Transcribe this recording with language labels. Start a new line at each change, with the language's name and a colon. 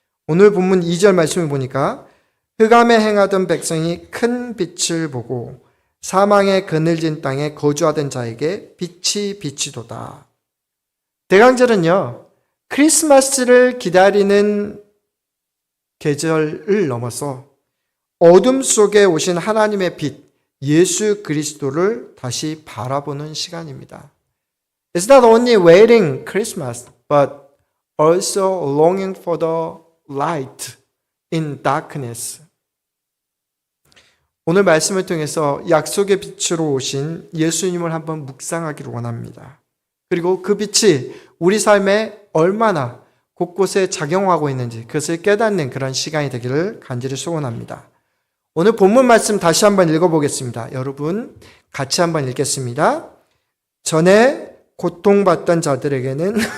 Korean: 오늘 본문 2절 말씀을 보니까 흑암에 행하던 백성이 큰 빛을 보고 사망의 그늘진 땅에 거주하던 자에게 빛이 비치도다. 대강절은요, 크리스마스를 기다리는 계절을 넘어서 어둠 속에 오신 하나님의 빛, 예수 그리스도를 다시 바라보는 시간입니다.
English: It's not only waiting Christmas, but also longing for the light in darkness.
Korean: 오늘 말씀을 통해서 약속의 빛으로 오신 예수님을 한번 묵상하기를 원합니다. 그리고 그 빛이 우리 삶에 얼마나 곳곳에 작용하고 있는지 그것을 깨닫는 그런 시간이 되기를 간절히 소원합니다. 오늘 본문 말씀 다시 한번 읽어보겠습니다. 여러분 같이 한번 읽겠습니다. 전에 고통받던 자들에게는